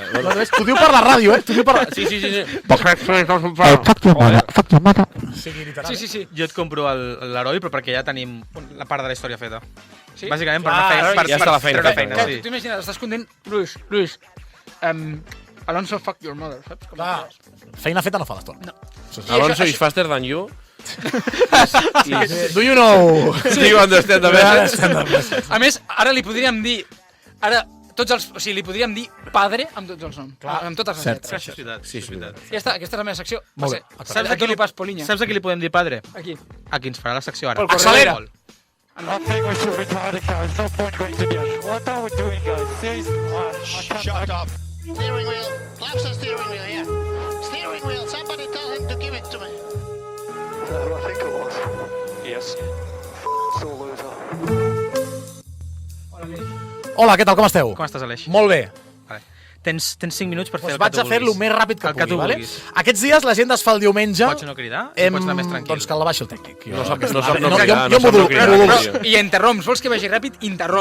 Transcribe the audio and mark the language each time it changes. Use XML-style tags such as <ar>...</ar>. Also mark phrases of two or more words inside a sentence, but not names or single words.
<ca>No, t'ho diu per la ràdio, eh? T'ho diu per la... Sí. Sí. Jo et compro l'heroi, però perquè ja tenim la part de la història feta. Sí? Bàsicament per una feina. ja està la feina treure feta. feina, Tu sí. t'imagines, estàs content? Luis, Alonso,</ca> <en>fuck your mother,</en> <ca>saps? Com Clar. Feina feta no fa l'estona. No.</ca> <en>Alonso is faster than you. Do you know? Do you understand the message?</en> <ca>A més, ara li podríem dir... Ara tots els... O sigui, li podríem dir padre amb tots els noms. Amb totes les Cert. lletres. Això és veritat. Sí, és veritat. Ja està, aquesta és la meva secció. Molt bé. Saps a qui li Saps a qui li podem dir padre? Aquí. A qui ens farà la secció ara. Pol Corredera. Pol.</ca> <en>I think we should retire the car. There's no point going to the end. What are we doing, guys? Seriously? Shut up. Steering wheel. Flaps the steering wheel, yeah. Steering wheel. Somebody tell him to give it to me. I think it was. Yes. So loser.</en> <ca>Hola, què tal, com esteu? Com estàs, Aleix? Molt bé. Vale. Tens 5 minuts per fer Doncs el que vaig tu a fer-lo vulguis. més ràpid que El que pugui, tu vale? vulguis. Aquests dies l'agenda es fa el diumenge. Pots no cridar i pots anar més tranquil. Doncs que la baixi el tècnic. No sap no jo cridar, modulo. cridar. I interromps. Vols que vagi ràpid? Interromps,</ca>